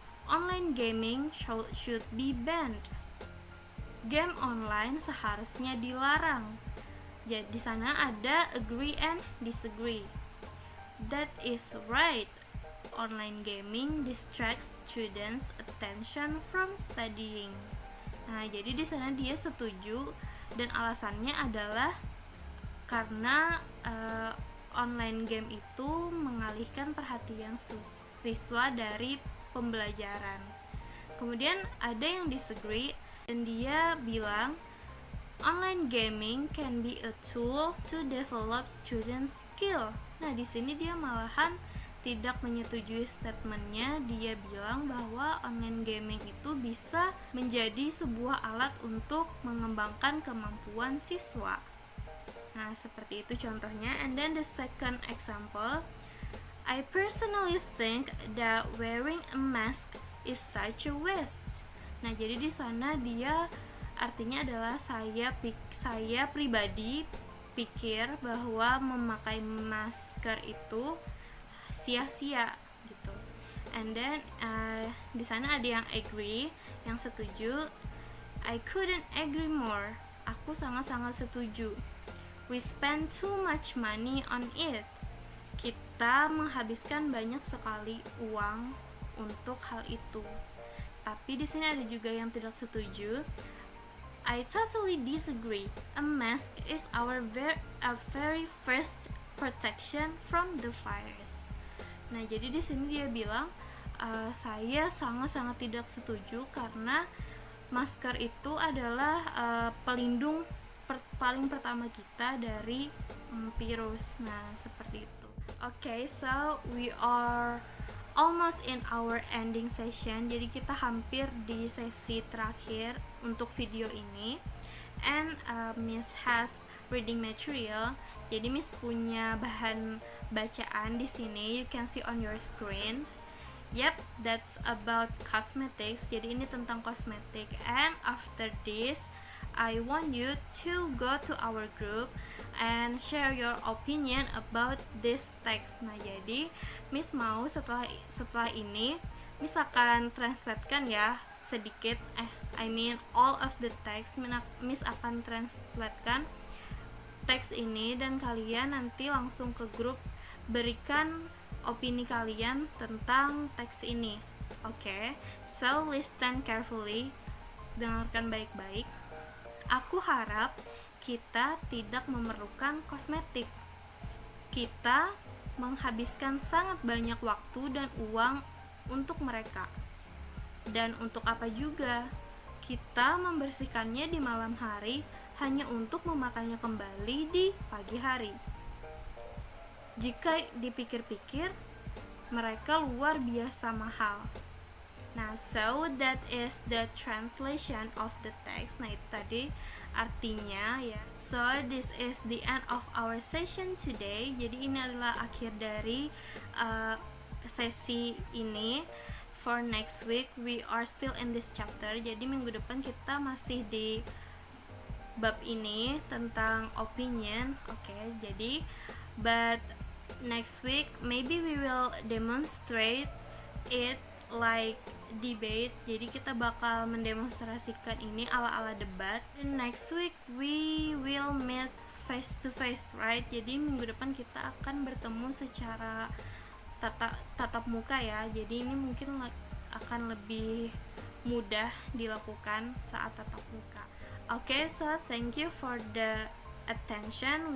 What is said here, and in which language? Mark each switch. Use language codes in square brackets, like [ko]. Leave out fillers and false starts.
[en] online gaming should be banned. [id] Game online seharusnya dilarang. Jadi di sana ada [en] agree and disagree. That is right. Online gaming distracts students' attention from studying. [id] Nah, jadi di sana dia setuju dan alasannya adalah karena online game itu mengalihkan perhatian siswa dari pembelajaran. Kemudian ada yang disagree dan dia bilang [en] online gaming can be a tool to develop student skill. [id] Nah, di sini dia malahan tidak menyetujui statementnya. Dia bilang bahwa online gaming itu bisa menjadi sebuah alat untuk mengembangkan kemampuan siswa. Nah, seperti itu contohnya. [en] And then the second example, I personally think that wearing a mask is such a waste. [id] Nah, jadi di sana dia artinya adalah saya pribadi pikir bahwa memakai masker itu sia-sia gitu. [en] And then [id] di sana ada yang agree, yang setuju. [en] I couldn't agree more. [id] Aku sangat-sangat setuju. [en] We spend too much money on it. [id] Kita menghabiskan banyak sekali uang untuk hal itu. Tapi di sini ada juga yang tidak setuju. [en] I totally disagree. A mask is our very first protection from the virus. [id] Nah, jadi di sini dia bilang saya sangat-sangat tidak setuju karena masker itu adalah pelindung paling pertama kita dari virus. Nah, seperti itu. [en] Okay, so we are almost in our ending session. [id] Jadi kita hampir di sesi terakhir untuk video ini. [en] And Miss has reading material. [id] Jadi Miss punya bahan bacaan di sini. [en] You can see on your screen. Yep, that's about cosmetics. [id] Jadi ini tentang kosmetik. [en] And after this, I want you to go to our group and share your opinion about this text. [id] Nah, jadi Miss mau setelah ini Miss akan translatekan ya sedikit [en] all of the text. [id] Miss akan translatekan teks ini dan kalian nanti langsung ke grup berikan opini kalian tentang teks ini. [en] Okay, so listen carefully, [id] dengarkan baik-baik. Aku harap kita tidak memerlukan kosmetik. Kita menghabiskan sangat banyak waktu dan uang untuk mereka. Dan untuk apa juga? Kita membersihkannya di malam hari hanya untuk memakainya kembali di pagi hari. Jika dipikir-pikir, mereka luar biasa mahal. [en] Nah, so that is the translation of the text. [id] Nah, itu tadi artinya ya. [en] So this is the end of our session today. [id] Jadi ini adalah akhir dari sesi ini. [en] For next week we are still in this chapter. [id] Jadi minggu depan kita masih di bab ini tentang opinion. [en] Okay, jadi but next week maybe we will demonstrate it like debate. [id] Jadi kita bakal mendemonstrasikan ini ala-ala debat. [en] And next week we will meet face to face, right? [id] Jadi minggu depan kita akan bertemu secara tatap muka ya. Jadi ini mungkin akan lebih mudah dilakukan saat tatap muka. [en] Okay, so thank you for the attention.